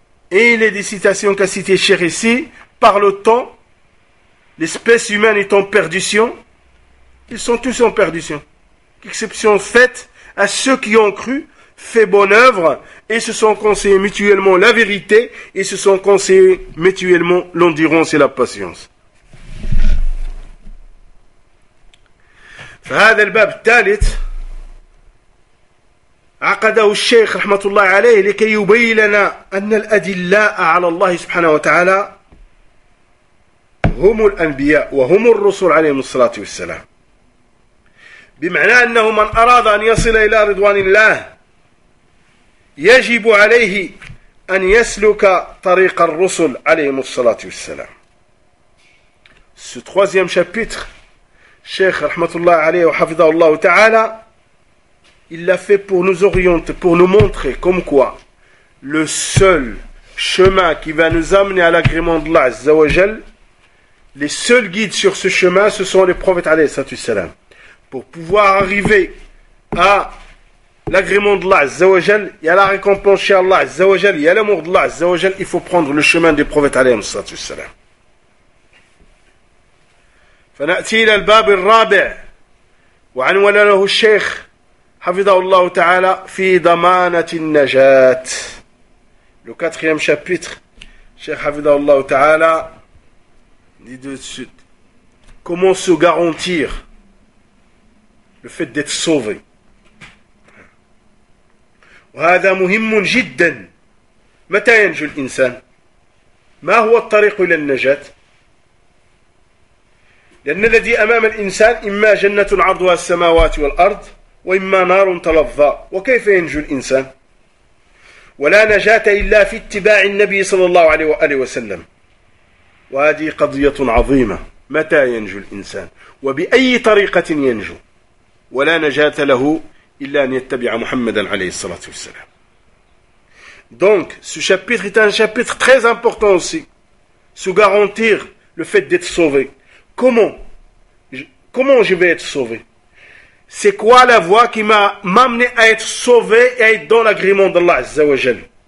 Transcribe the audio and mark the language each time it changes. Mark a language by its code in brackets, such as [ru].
[fr] Et il est des citations qu'a citées Cheikh ici, par le temps, l'espèce humaine est en perdition, ils sont tous en perdition. Exception faite à ceux qui ont cru, fait bonne œuvre, et se sont conseillés mutuellement la vérité, et se sont conseillés mutuellement l'endurance et la patience. [ar] فهذا الباب الثالث عقده الشيخ رحمة الله عليه لكي يبين لنا أن الأدلاء على الله سبحانه وتعالى هم الأنبياء وهم الرسل عليهم الصلاة والسلام بمعنى أنه من أراد أن يصل إلى رضوان الله يجب عليه أن يسلك طريق الرسل عليهم الصلاة والسلام. [fr] Ce troisième chapitre, Cheikh Rahmatullah alayhi wa hafidhahullah ta'ala, il l'a fait pour nous orienter, pour nous montrer comme quoi le seul chemin qui va nous amener à l'agrément d'Allah Azza wa Jal, les seuls guides sur ce chemin, ce sont les prophètes alayhi salatu wassalam. Pour pouvoir arriver à l'agrément d'Allah Azza wa Jal, il y a la récompense chez Allah Azza wa Jal, il y a l'amour d'Allah Azza wa Jal, il faut prendre le chemin des prophètes alayhi salatu wassalam. [ar] فنأتي إلى الباب الرابع وعنوان له الشيخ حفظه الله تعالى في ضمانة النجاة. [fr] Le quatrième chapitre, Cheikh [ar] حفظه الله تعالى [fr] dit de suite, comment se garantir le fait d'être sauvé. [ar] وهذا مهم جدا. متى ينجو الإنسان؟ ما هو الطريق إلى النجاة؟ لأن الذي أمام الإنسان إما جنة عرضها السماوات والأرض وإما نار تلظى وكيف ينجو الإنسان ولا نجاة إلا في اتباع النبي صلى الله عليه وآله وسلم وهذه قضية عظيمة متى ينجو الإنسان وبأي طريقة ينجو ولا نجاة له إلا أن يتبع محمدا عليه الصلاة والسلام. [fr] Donc ce chapitre est un chapitre très important aussi, se garantir le fait d'être sauvé. Comment je vais être sauvé? C'est quoi la voie qui m'a amené à être sauvé et à être dans l'agrément d'Allah Azza wa Jal?